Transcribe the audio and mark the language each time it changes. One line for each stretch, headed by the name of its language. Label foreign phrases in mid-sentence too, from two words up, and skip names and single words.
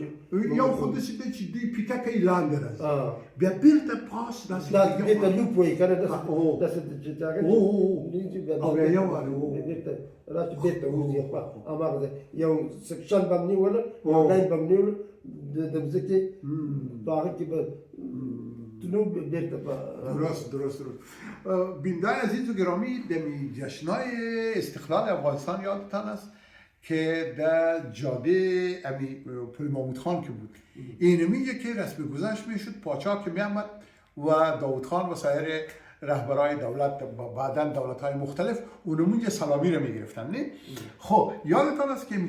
Pashto: یو خو داسې دی چې دوی پیکه کوي لاندې راځي بیا بیرته پاس داسې دا دې ته لوپ وایي که نه داسې چې هغه او بیا یو راشي بیرته وځي هماغه ځای یو سکشن به هم نیوله یو لاین به هم نیوله د مځکې په هغه کې به تلو بیرته به
Persian: درست بیننده عزیز و گرامی دمی جشنای استقلال افغانستان یادتان است که در جاده پل محمود خان که بود اینمی که رسم گذشت میشد پاچا که میامد و داود خان و سایر رهبرای دولت بعداً دولت‌های مختلف اونمون سلامی رو میگرفتن نه خب یادتان است که این